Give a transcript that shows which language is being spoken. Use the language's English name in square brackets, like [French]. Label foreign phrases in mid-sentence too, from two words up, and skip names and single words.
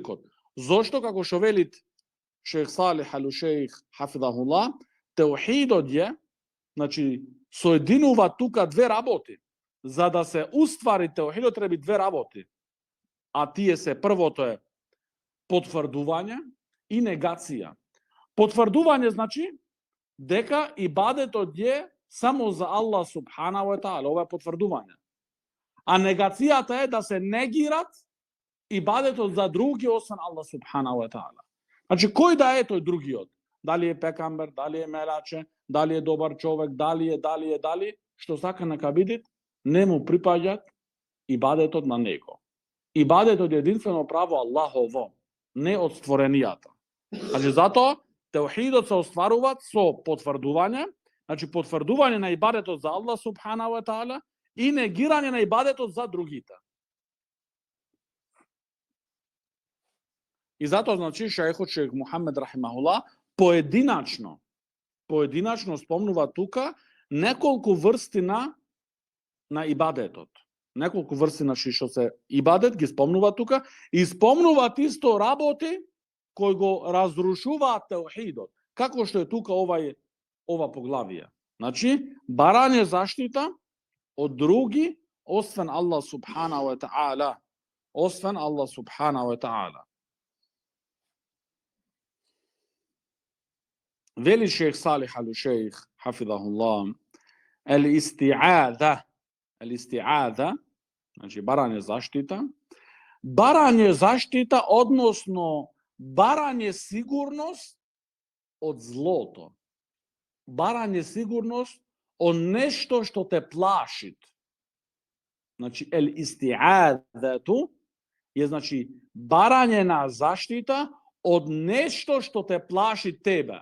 [Macedonian] Зошто, како што велит Шейх Салих ал-Шейх хафизахуллах, теухидот je, znači, соединува тука две работи. За да се уствари теухидот треба две работи. А тие се првото е потврдување и негација. Потврдување значи дека ибадетот е само за Аллах [Arabic] سبحانه وتعالى, [Macedonian] ова е потврдување. А негацијата е да се негират ибадетот за други освен Аллах [Arabic] سبحانه وتعالى. [Macedonian] Значи кој да е тој другиот? Дали е пекамбер, дали е мелаче, дали е добар човек, дали, што сака нека биде, не му припаѓат ибадетот на него. Ибадетот е единствено право Аллахово, не од створенијата. Значи затоа теухидот се остварува со потврдување, значи потврдување на ибадетот за Аллах [Arabic] سبحانه وتعالى [Macedonian] и негирање на ибадетот за другите. И затоа значи шейх Мухамед рахимахулла поединачно спомнува тука неколку врсти на ибадетот. Неколку врсти на што се ибадет ги спомнува тука и спомнуваат исто работи кои го разрушуваат теухидот. Како што е тука ова поглавие. Значи, барање заштита од други освен Аллах [Arabic] سبحانه وتعالى. [Macedonian] Освен Аллах [Arabic] سبحانه وتعالى. [Macedonian] Вели шейх Салих ал-Шейх, хафидахуллах, el-isti'adha, значи барање заштита, односно барање сигурност од злото. Барање сигурност од нешто што те плашит. Значи, el-isti'adhatu е значи барање на заштита од нешто што те плаши тебе.